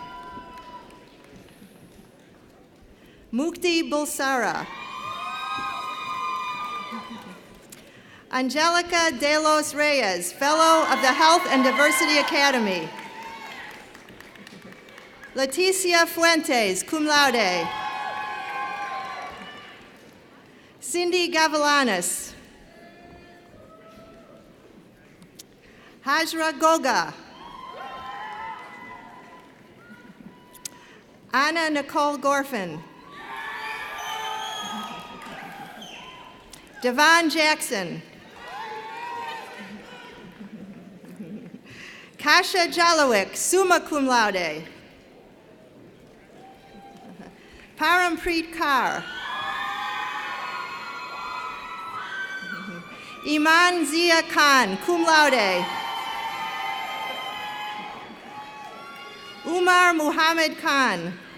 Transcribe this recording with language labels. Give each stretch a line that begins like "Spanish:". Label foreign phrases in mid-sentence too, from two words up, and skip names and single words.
English: Mukti Bulsara. Angelica De Los Reyes, Fellow of the Health and Diversity Academy. Leticia Fuentes,
Latin: cum laude.
English: Cindy Gavilanes. Hajra Goga. Anna Nicole Gorfin. Devon Jackson. Kasha Jalowick,
Latin: summa cum laude.
English: Parampreet Kaur. Iman Zia Khan,
Latin: cum laude.
English: Umar Muhammad Khan.